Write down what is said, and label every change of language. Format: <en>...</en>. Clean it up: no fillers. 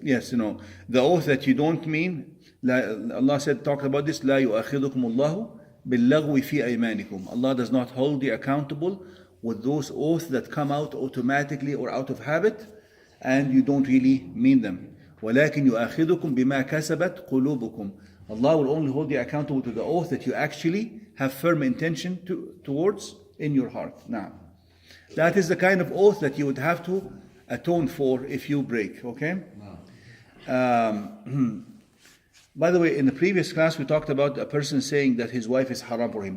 <en>Yes, the oath that you don't mean, Allah said, talked about this,</en> <ar>لا يؤاخذكم الله باللغو في أيمانكم.</ar> <en>Allah does not hold you accountable with those oaths that come out automatically or out of habit, and you don't really mean them.</en> <ar>ولكن يؤاخذكم بما كسبت قلوبكم.</ar> <en>Allah will only hold you accountable to the oath that you actually have firm intention towards in your heart. Now, that is the kind of oath that you would have to atone for if you break, okay? By the way, in the previous class we talked about a person saying that his wife is haram for him.</en>